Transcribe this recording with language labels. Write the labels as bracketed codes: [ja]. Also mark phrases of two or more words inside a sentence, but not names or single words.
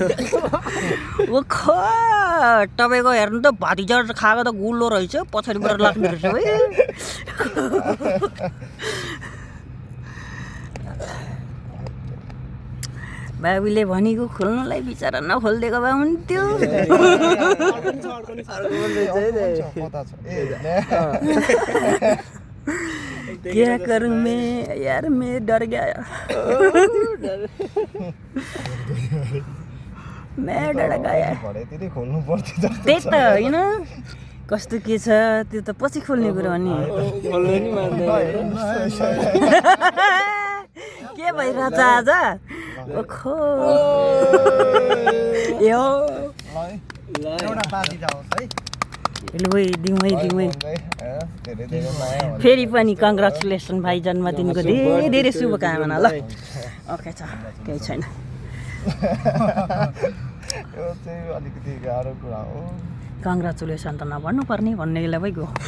[ne] खो तपाईँको हेर्नु त भातिजा खाएको त गुलो रहेछ पछाडिबाट लाग्ने रहेछ है बाबुले भनेको खोल्नलाई बिचरा नखोलिदिएको भए हुन्थ्यो [hi] क्या करूं मैं यार मैं डर गया मैं डर गया [ne] त्यही त होइन कस्तो के छ त्यो त पछि खोल्ने कुरो हो नि के भइरहेछ आज खो यो फेरि पनि कङ्ग्रेचुलेसन भाइ जन्मदिनको धेरै धेरै शुभकामना ल ओके छ केही छैन कङ्ग्रेचुलेसन त नभन्नु पर्ने भन्नेलाई भइगयो